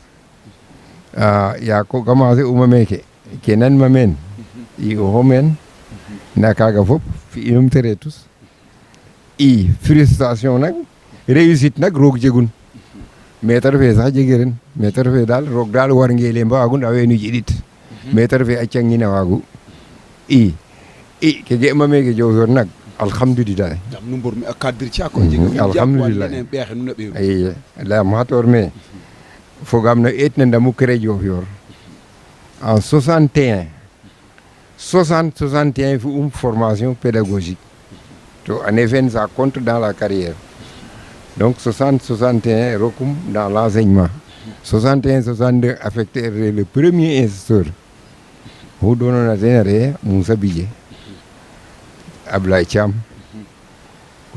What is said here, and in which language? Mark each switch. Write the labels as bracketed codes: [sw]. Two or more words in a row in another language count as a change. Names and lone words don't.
[srr] ya ko commencer uma meke ke nanma meen i oxo meen nda kaga fop fi'inum te retus i frustration nak réussite nak roog jegun maître fe sax jege ren maître fe daal roog daal war ngeele mbaagu nda weenu jiɗit maître fe a cangina waagu i ke ge'ma meke Diofior nak alhamdoulilah jam nu mbor mi a cadre ci ko alhamdoulilah ɓeexe nu na ɓeeru i layam xator me fogam no eetna ndamu kere Diofior en 61 fi [fr] formation pédagogique [srr] to année fen [fr] ça compte dans la carrière donc [srr] 61 rokum [fr] dans l'enseignement [srr] 61-62 [fr] affecté le premier instituteur [srr] hu donona ten re Moussa Bidje Ablaye Thiam ko